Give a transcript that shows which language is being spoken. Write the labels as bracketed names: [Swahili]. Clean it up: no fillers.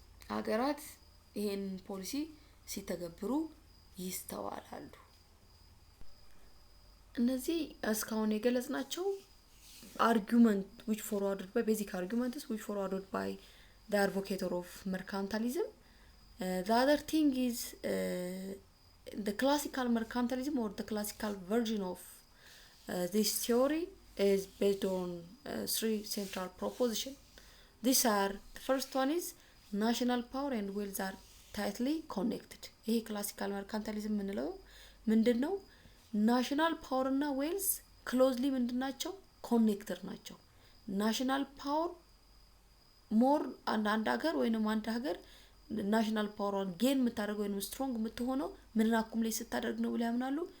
[Amharic] ሀገራት ይሄን ፖሊሲ ሲተገብሩ ይስተዋላሉ። እነዚህ እስካሁን የገለጽናቸው [English] argument which forwarded by basic arguments which forwarded by the advocate of mercantilism. The other thing is the classical mercantilism or the classical version of this theory is based on three central propositions. These are, the first one is national power and wealth are tightly connected. [Amharic] ይሄ ክላሲካል መርካንታሊዝም የምንለው ምንድነው? ናሽናል ፓወር እና ዌልዝ ክሎዝሊ ምንድናቸው? ኮኔክትድ ናቸው። ናሽናል ፓወር ሞር አንድ ሀገር ወይንም አንድ ሀገር ናሽናል ፓወርን ጌን የምታደርገው ወይንም ስትሮንግ የምትሆነው ምንን አኩሙሌት ስታደርግ ነው ብለው ያምናሉ?